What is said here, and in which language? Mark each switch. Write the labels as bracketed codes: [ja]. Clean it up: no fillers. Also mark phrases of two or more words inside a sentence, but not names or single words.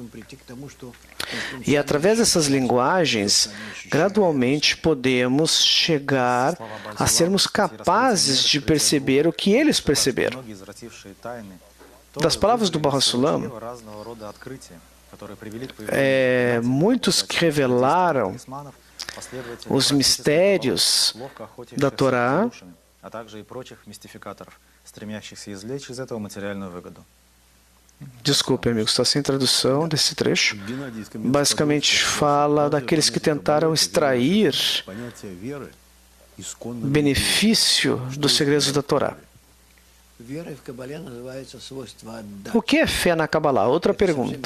[pt] E através dessas linguagens, gradualmente podemos chegar a sermos capazes de perceber o que eles perceberam. Das palavras do Baruch HaSulam, muitos que revelaram os mistérios da Torá [ru] а также и прочих мистификаторов, стремящихся извлечь из этого материальную выгоду. [pt] Desculpe, amigo, está sem tradução desse trecho. Basicamente fala daqueles que tentaram extrair benefício dos segredos da Torá. O que é fé na Kabbalah? Outra pergunta.